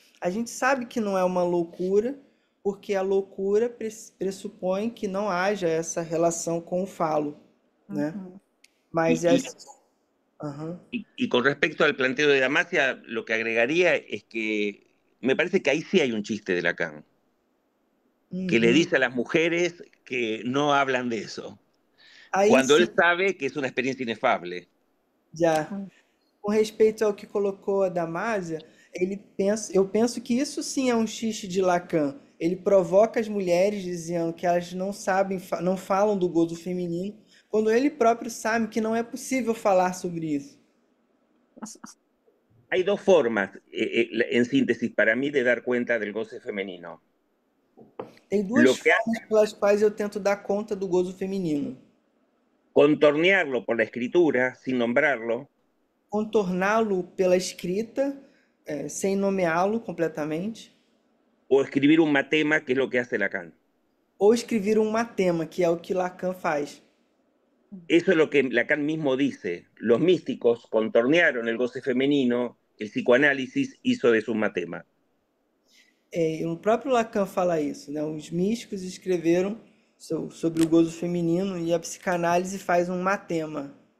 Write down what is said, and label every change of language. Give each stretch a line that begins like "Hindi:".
Portuguese: A gente sabe que não é uma loucura, porque a loucura pressupõe que não haja essa relação com o falo, né? Mas
Spanish: Y, Aham. y con respecto al planteo de Damasia, lo que agregaría es que me parece que ahí sí hay un chiste de Lacan, que le Uhum. dice a las mujeres que no hablan de eso,
Portuguese: Aí
Spanish: cuando
Portuguese: sim,
Spanish: él sabe que es una experiencia inefable.
Portuguese: já. Com respeito ao que colocou a Damásia, eu penso que isso sim é um xiste de Lacan. Ele provoca as mulheres dizendo que elas não sabem, não falam do gozo feminino, quando ele próprio sabe que não é possível falar sobre isso.
Spanish: Hay dos formas, en síntesis, para mí, de dar cuenta del goce femenino.
Portuguese: Tem duas
Spanish: Lo que
Portuguese: formas pelas quais eu tento dar conta do gozo feminino.
Spanish: contornearlo por la escritura, sin nombrarlo,
Portuguese: Contorná-lo pela escrita, sem nomeá-lo completamente,
Spanish: o escribir un matema, que es lo que hace Lacan.
Portuguese: ou escrever um matema, que é o que Lacan faz.
Spanish: Eso es lo que Lacan mismo dice. Los místicos contornearon el goce femenino, el psicoanálisis hizo de su matema.
Portuguese: O próprio Lacan fala isso, né? Os místicos escreveram sobre o gozo feminino e a psicanálise faz um matema.